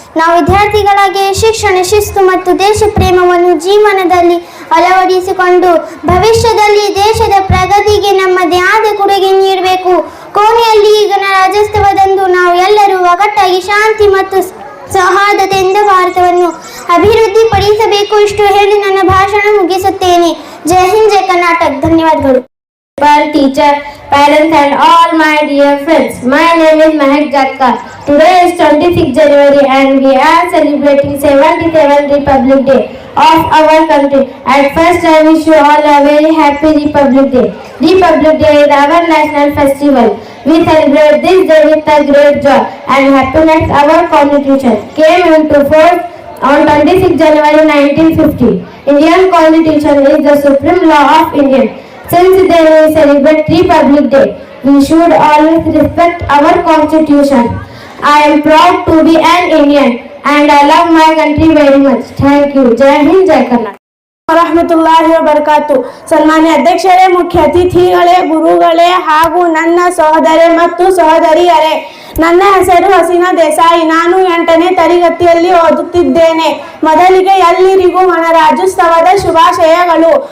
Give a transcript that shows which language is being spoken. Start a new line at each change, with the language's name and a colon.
Kannada: ನಾವು ವಿದ್ಯಾರ್ಥಿಗಳಾಗಿ ಶಿಕ್ಷಣ ಶಿಸ್ತು ಮತ್ತು ದೇಶ ಪ್ರೇಮವನ್ನು ಜೀವನದಲ್ಲಿ ಅಳವಡಿಸಿಕೊಂಡು ಭವಿಷ್ಯದಲ್ಲಿ ದೇಶದ ಪ್ರಗತಿಗೆ ನಮ್ಮದೇ ಆದ ಕೊಡುಗೆ ನೀಡಬೇಕು. ಕೊನೆಯಲ್ಲಿ ಗಣರಾಜ್ಯೋತ್ಸವದಂದು ನಾವು ಎಲ್ಲರೂ ಒಗ್ಗಟ್ಟಾಗಿ ಶಾಂತಿ ಮತ್ತು ಸೌಹಾರ್ದತೆಯಿಂದ ಭಾರತವನ್ನು ಅಭಿವೃದ್ಧಿಪಡಿಸಬೇಕು. ಇಷ್ಟು ಹೇಳಿ ನನ್ನ ಭಾಷಣ ಮುಗಿಸುತ್ತೇನೆ. ಜೈ ಹಿಂದ್, ಜೈ ಕರ್ನಾಟಕ. ಧನ್ಯವಾದಗಳು.
English: Teacher, parents and all my dear friends, my name is Mahek Jatkar. Today is 26th January and we are celebrating 77th Republic Day of our country. At first I wish you all a very happy Republic Day. Republic Day is our national festival. We celebrate this day with a great joy and happiness. Our constitution came into force on 26th January 1950. Indian constitution is the supreme law of India. Since then we celebrate Republic Day, we should always respect our constitution. I am proud to be an Indian and I love my country very much. Thank you. Jai Hind, Jai Karnataka.
Arabic: ವರಹಮತುಲ್ಲಾಹಿ ವಬರಕಾತು.
Kannada: ಸನ್ಮಾನ್ಯ ಅಧ್ಯಕ್ಷರೇ, ಮುಖ್ಯ ಅತಿಥಿಗಳೇ, ಗುರುಗಳೇ ಹಾಗೂ ನನ್ನ ಸಹೋದರೇ ಮತ್ತು ಸಹೋದರಿಯರೇ, ನನ್ನ ಹೆಸರು ಹಸೀನಾ ದೇಸಾಯಿ. ನಾನು 8ನೇ ತರಗತಿಯಲ್ಲಿ ಓದುತ್ತಿದ್ದೇನೆ. ಮೊದಲಿಗೆ ಎಲ್ಲರಿಗೂ ಗಣರಾಜ್ಯೋತ್ಸವದ ಶುಭಾಶಯಗಳು.